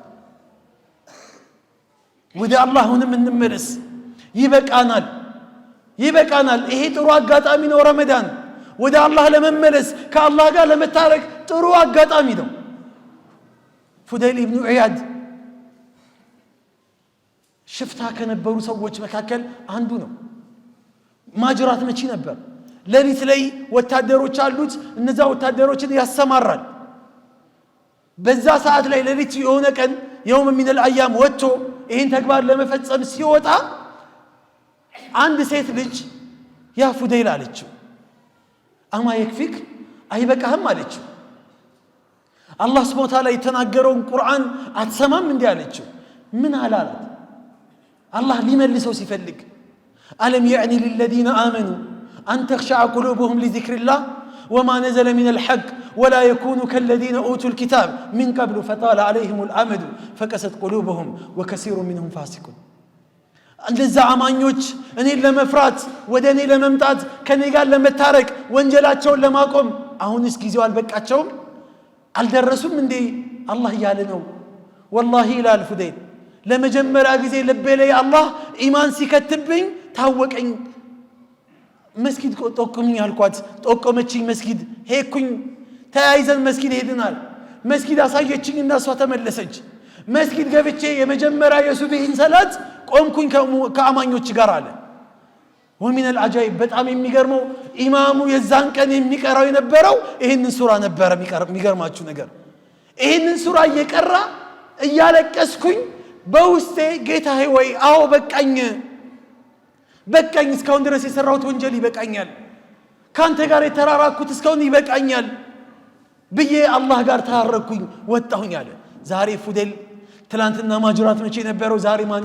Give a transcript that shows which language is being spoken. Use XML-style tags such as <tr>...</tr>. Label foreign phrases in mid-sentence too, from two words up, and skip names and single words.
<am>ወደ አላህንም እንመለስ ይበቃናል ይሄ ጥሩ አጋጣሚ ነው ረመዳን ወደ አላህ ለመመለስ ከአላህ ጋር ለመታረቅ ጥሩ አጋጣሚ ነው ፉዳይል ኢብኑ ዒያድ ሽፍታ ከነበሩ ሰዎች መካከል አንዱ ነው ማጅራት መቺ ነበር ለሊት ላይ ወታደሮች አሉት እነዛ ወታደሮችን ያሰማራል በዛ ሰዓት ላይ ለሊት የሆነ ቀን</am> <ar>يوم من الايام</ar> <am>ወጥቶ ይሄን ተግባር ለመፈጸም ሲወጣ አንድ ሴት ልጅ ያ ፉዳይል አለችው አማ يكفيك አይበቃህም አለችው አላህ</am> <ar>سبحانه وتعالى</ar> <am>የተናገረውን ቁርአን አትሰማም እንዴ አለችው ምን አላላት አላህ ሊመልሰው ሲፈልግ አለም</am> <ar>يعني للذين آمنوا أن تخشع قلوبهم لذكر الله وما نزل من الحق ولا يكونوا كالذين أوتوا الكتاب من قبل فطال عليهم الأمد فكست قلوبهم وكثير منهم فاسقون</ar> <am>እንደዛ አማኞች እኔን ለመፍራት ወደ እኔ ለመምጣት ከኔ ጋር ለመታረቅ ወንጀላቸውን ለማቆም አሁንስ ጊዜው አልበቃቸውም አልደረሱም እንዴ አላህ ያለ ነው والله ይላል ፉዳይል ለመጀመሪያ ጊዜ ልቤ ላይ አላህ ኢማን ሲከትብኝ ታወቀኝ መስጊድ ጠቆመኝ አልኳት ጠቆመችኝ መስጊድ ሄድኩኝ ተያይዘን መስጊድ ሄድናል መስጊድ አሳየችኝ እና እሷ ተመለሰች መስጊድ ገብቼ የመጀመሪያ የሱብሂን ሰላት ቆምኩኝ ከአማኞች ጋር አለ</am> <ar>ومن العجائب</ar> <am>በጣም የሚገርመው ኢማሙ የዛን ቀን የሚቀራው የነበረው ይሄንን ሱራ ነበር የሚገርማችሁ ነገር ይሄንን ሱራ እየቀራ እያለቀስኩኝ በውስጤ ጌታዬ ወይ አዎ በቃኝ እስካሁን ድረስ የሰራሁት ወንጀል ይበቃኛል ካንተ ጋር የተራራኩት እስካሁን ይበቃኛል ብዬ አላህ ጋር ታረኩኝ ወጣሁኝ አለ ዛሬ ፉዳይል ትላንትና ማጅራት መቼ ነበረው ዛሬ ማን</am>